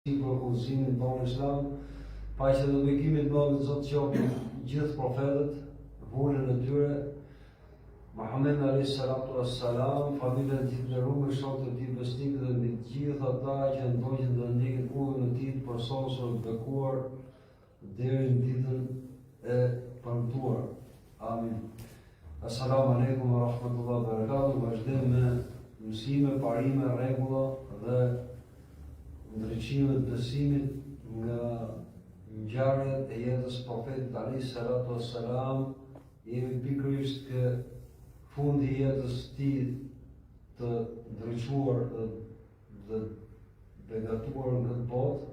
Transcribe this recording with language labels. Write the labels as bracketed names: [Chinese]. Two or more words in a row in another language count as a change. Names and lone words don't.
[Albanian] për udhëzimin tonë islam, paqja dhe bekimet të Allahut Zot qofshin gjithë profetët, volën e tyre, Muhammed [Arabic] عليه الصلاة والسلام, [Albanian] familjen e tij të nderuar, shokët e tij besnikë dhe mbi të gjithë ata që ndonjë dhe ndjekin udhën e tij të përsosur të bekuar deri në ditën e premtuar. Amin. [Arabic] السلام عليكم ورحمة الله وبركاته. [Albanian] Vazhdojmë me mësime, parime, rregulla dhe ndryqimet të besimit nga ngjarjet e jetës profetit [Arabic] عليه الصلاة والسلام. [Albanian] Jemi pikërisht ke fundi i jetës së tij të ndriçuar dhe begatuar në këtë botë.